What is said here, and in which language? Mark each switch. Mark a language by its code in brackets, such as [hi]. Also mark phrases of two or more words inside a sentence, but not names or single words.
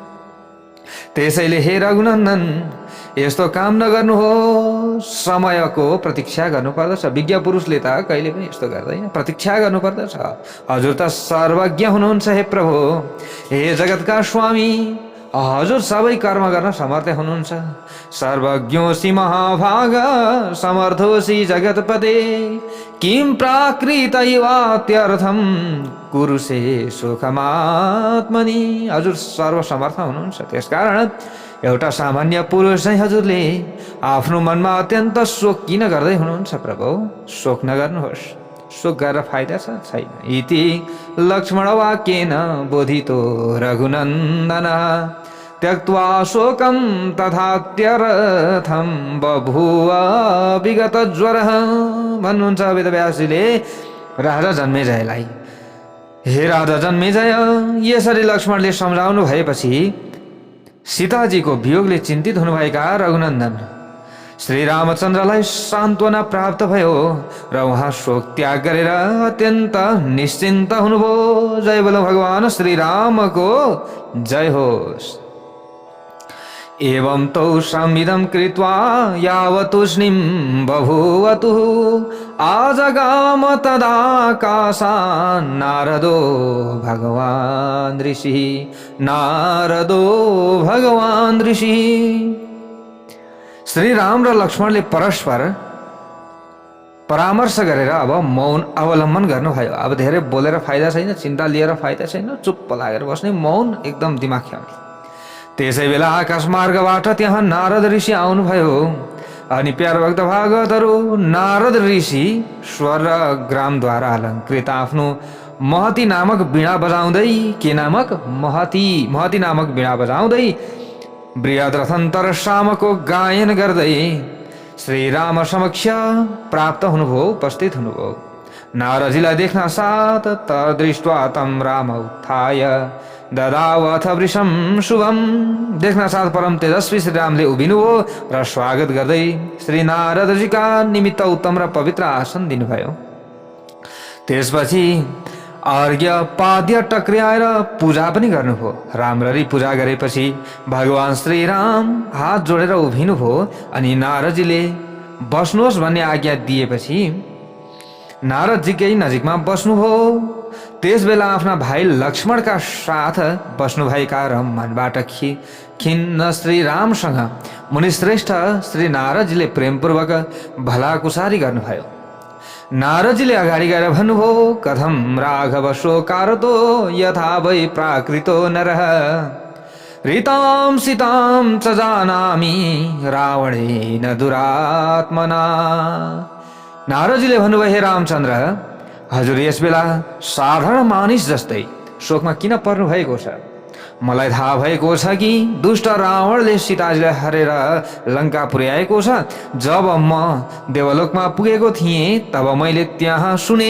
[ne] त्यसैले हे रघुनन्दन, यस्तो काम नगर्नुहोस्। समयको प्रतीक्षा गर्नुपर्दछ। विज्ञ पुरुषले त कहिले पनि यस्तो गर्दैन, प्रतीक्षा गर्नुपर्दछ। हजुर त सर्वज्ञ हुनुहुन्छ। हे प्रभु, हे जगतका स्वामी, हजुर सबै कर्म गर्न समर्थ हुनुहुन्छ। [sa] सर्वज्ञोसी महाभाग, समर्थोसी जगतपते, किं प्राकृतैवात्यर्थं कुरुषे सुखमात्मनि। [ne] हजुर सर्वसमर्थ हुनुहुन्छ। त्यसकारण एउटा सामान्य पुरुष चाहिँ हजुरले आफ्नो मनमा अत्यन्त शोक किन गर्दै हुनुहुन्छ? प्रभु, शोक नगर्नुहोस्। शोक गरेर फाइदा छ छैन। [sa] इति लक्ष्मण वाक्येन बोधितो रघुनन्दन। त्यक्त्वा शोकं तथात्यर्थं बभूव विगत ज्वरः। [ne] भन्नुहुन्छ वेदव्यासजीले राजा जन्मेजयलाई, हे राजा जन्मेजय, यसरी लक्ष्मणले सम्झाउनु भएपछि सीताजीको वियोगले चिन्तित हुनुभएका रघुनन्दन श्री रामचन्द्रलाई सान्त्वना प्राप्त भयो र उहाँ शोक त्याग गरेर अत्यन्त निश्चिन्त हुनुभयो। जय बोलो भगवान श्री रामको जय होस्। [sa] एवं तौ संविदं कृत्वा यावतुष्णीं बभूवतु आजगाम तदाकाशान् नारदो भगवान् ऋषिः, नारदो भगवान् ऋषिः। [ne] श्री राम र लक्ष्मणले परस्पर परामर्श गरेर अब मौन अवलम्बन गर्नुभयो। अब धेरै बोलेर फाइदा छैन, चिन्ता लिएर फाइदा छैन, चुप्प लागेर बस्ने, मौन एकदम दिमाग ख्याउने। त्यसै बेला आकाश मार्गबाट त्यहाँ नारद ऋषि आउनुभयो अनि प्यार भक्त भागवतहरू नारद ऋषि स्वर र ग्रामद्वारा अलङ्कृत आफ्नो महती नामक वीणा बजाउँदै, के नामक महती नामक वीणा बजाउँदै बृहद्रथन्तर सामको गायन गर्दै श्री राम समक्ष प्राप्त हुनुभयो, उपस्थित हुनुभयो। नारदजीलाई देख्न साथ [sa] तदृष्ट्वा तं राम उत्थाय ददावथ वृषं शुभम। [ne] देख्न साथ परम तेजस्वी श्री रामले उभिनुभयो र स्वागत गर्दै श्री नारदजीका निमित्त उत्तम र पवित्र आसन दिनुभयो। त्यसपछि अर्घ्य पाद्य टक्र्याएर पूजा पनि गर्नुभयो। राम्ररी पूजा गरेपछि भगवान श्री राम हात जोडेर उभिनुभयो अनि नारदजीले बस्नुहोस् भन्ने आज्ञा दिएपछि नारदजीकै नजिकमा बस्नुभयो। त्यस बेला आफ्ना भाइ लक्ष्मणका साथ बस्नुभएका र मनबाट खिन्न श्री रामसँग मुनिश्रेष्ठ श्री नारदजीले प्रेमपूर्वक भलाकुसारी गर्नुभयो। नारदजीले अगाडि गएर भन्नुभयो, [sa] कथं राघव शोकारतो यथा वै प्राकृतो नरः, रीतां सीतां च जानामि रावणेन दुरात्मना। [ne] नारदजीले भन्नुभयो, हे रामचन्द्र, हजुर यस बेला साधारण मानिस जस्तै शोकमा किन पर्नु भएको छ? मलाई थाहा भएको छ कि दुष्ट रावणले सीताजीलाई हरेर लङ्का पुर्याएको छ। जब म देवलोकमा पुगेको थिएँ तब मैले त्यहाँ सुने।